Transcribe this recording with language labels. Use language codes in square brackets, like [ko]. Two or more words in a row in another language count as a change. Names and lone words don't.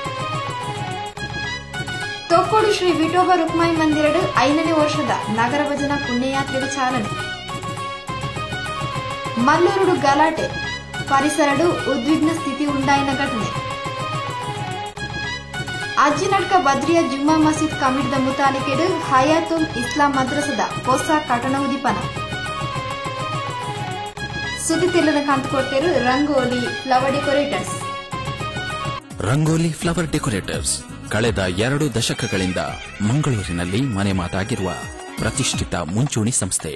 [tcy] ತೊಕ್ಕೋಡು ಶ್ರೀ ವಿಠೋಬಾ ರುಕ್ಮಾಯಿ ಮಂದಿರಡ್ 5ನೇ ವರ್ಷದ ನಗರ ಭಜನಾ ಪುಣ್ಯಯಾತ್ರೆಗೆ ಚಾಲನೆ. ಮಲ್ಲೂರುಡು ಗಲಾಟೆ ಪರಿಸರಡು ಉದ್ವಿಗ್ನ ಸ್ಥಿತಿ ಉಂಡಾಯಿನ ಘಟನೆ. ಅಜ್ಜಿನಡ್ಕ ಬದ್ರಿಯಾ ಜುಮ್ಮಾ ಮಸೀದ್ ಕಮಿಟಿದ ಮುತಾಲಿಕೆಡ್ ಹಯಾತುಲ್ ಇಸ್ಲಾಂ ಮದ್ರಸದ ಹೊಸ ಕಟ್ಟಡ ಉದ್ದೀಪನ. ಸುದ್ದಿ ತೆಲ್ಲನ ಕಂತುಕೊಡ್ತೇರು ರಂಗೋಲಿ ಫ್ಲವರ್ ಡೆಕೋರೇಟರ್ಸ್. [kn] ರಂಗೋಲಿ ಫ್ಲವರ್ ಡೆಕೋರೇಟರ್ಸ್ ಕಳೆದ 2 ದಶಕಗಳಿಂದ ಮಂಗಳೂರಿನಲ್ಲಿ ಮನೆ ಮಾತಾಗಿರುವ ಪ್ರತಿಷ್ಠಿತ ಮುಂಚೂಣಿ ಸಂಸ್ಥೆ.